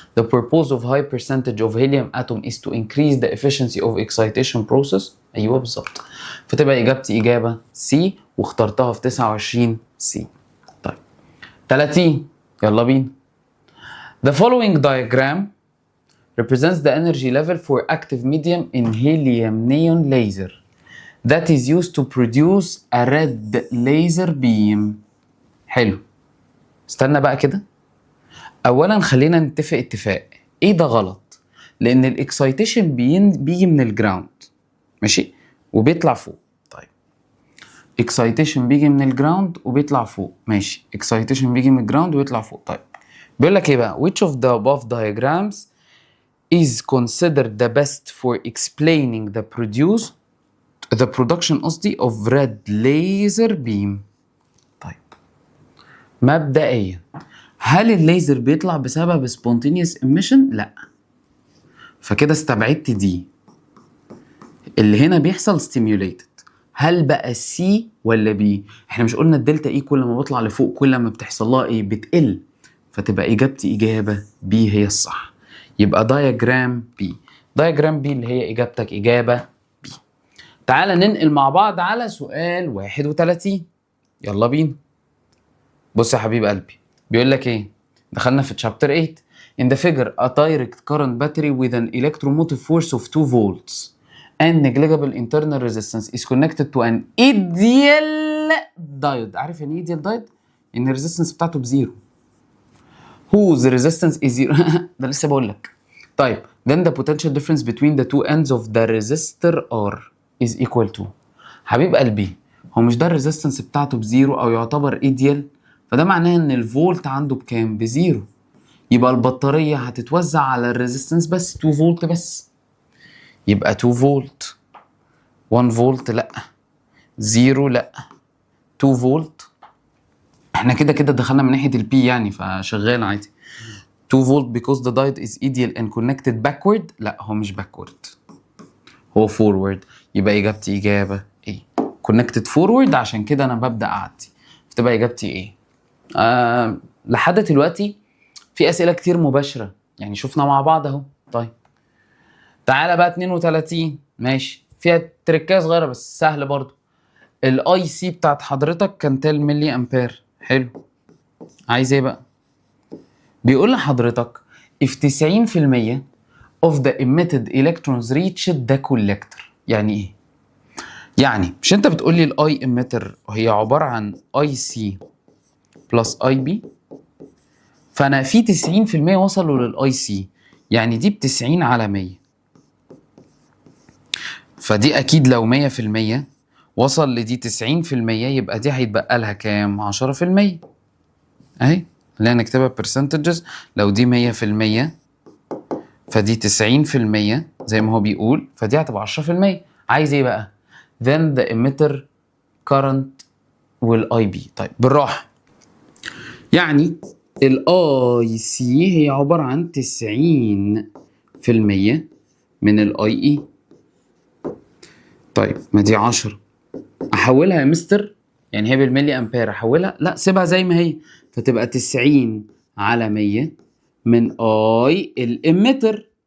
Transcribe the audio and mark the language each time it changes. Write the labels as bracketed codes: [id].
[en] The purpose of high percentage of helium atom is to increase the efficiency of excitation process. [ar] أيوة بالظبط، فتبقى إجابتي إجابة C واخترتها في 29 C. طيب 30 يلا بينا. [en] The following diagram represents the energy level for active medium in helium neon laser that is used to produce a red laser beam. [ar] حلو، استنى بقى كده. اولا خلينا نتفق اتفاق، ايه ده غلط؟ لان الاكسايتيشن بيجي من الجراوند، ماشي، وبيطلع فوق. طيب اكسايتيشن بيجي من الجراوند وبيطلع فوق، ماشي، اكسايتيشن بيجي من الجراوند ويطلع فوق. طيب بيقول لك ايه بقى؟ [en] which of the above diagrams is considered the best for explaining the production [ar] قصدي [en] of red laser beam. [ar] طيب مبدئيا هل الليزر بيطلع بسبب spontaneous emission؟ لا، فكده استبعدت دي. اللي هنا بيحصل stimulated. هل بقى سي ولا بي؟ احنا مش قلنا الدلتا اي كل ما بطلع لفوق كل ما بتحصل لها ايه؟ بتقل. فتبقى اجابتي اجابه بي هي الصح. يبقى دايجرام بي. دايجرام بي اللي هي اجابتك اجابه بي. تعالى ننقل مع بعض على سؤال 31. يلا بينا. بص يا حبيب قلبي، بيقول لك ايه؟ دخلنا في تشابتر 8. [en] In the figure a direct current battery with an electromotive force of 2 volts and negligible internal resistance is connected to an ideal diode. [ar] عارف يعني ideal diode؟ ان الريزيستنس بتاعته بزيرو. [en] whose resistance is zero. [ar] ده لسه بقول لك. طيب [en] then the potential difference between the two ends of the resistor R is equal to. [ar] حبيب قلبي، هو مش ده الريزيستنس بتاعته بزيرو او يعتبر ايديال؟ فده معناه ان الفولت عنده بكام؟ بزيرو. يبقى البطارية هتتوزع على الريزيستنس بس 2 فولت بس. يبقى 2 فولت، 1 فولت لا، 0 لا، 2 فولت. احنا كده كده دخلنا من ناحية البي يعني، فشغال عادي. 2 فولت [en] because the diode is ideal and connected backward. [ar] لا هو مش backward، هو forward. يبقى اجابتي اجابة ايه؟ [en] connected forward، [ar] عشان كده انا ببدأ اعدي. فتبقى اجابتي ايه؟ لحد دلوقتي في اسئلة كتير مباشرة يعني، شفنا مع بعض اهو. طيب تعالى بقى 32. ماشي، فيها تريكايه صغيرة بس سهل برضو. الاي سي بتاعت حضرتك كان 10 ملي امبير. حلو، عايز ايه بقى؟ بيقول لحضرتك [en] if 90% of the emitted electrons reached the collector. [ar] يعني ايه؟ يعني مش انت بتقول لي الاي emitter هي عبارة عن اي سي بلس اي بي، فانا في 90% وصلوا للاي سي، يعني دي ب90 على 100. فدي اكيد لو 100% وصل لدي 90%، يبقى دي هيتبقى لها كام؟ 10%. اهي خلينا نكتبها percentages. لو دي 100% فدي 90% زي ما هو بيقول، فدي هتبقى 10%. عايز ايه بقى؟ [en] then the emitter current والIB. [ar] طيب بالراحة، يعني الاي سي هي عبارة عن 90% من الاي اي. طيب ما دي 10، احولها يا مستر؟ يعني هي بالملي امبير احولها؟ لا سيبها زي ما هي، فتبقى 90 على 100 من اي الاميتر.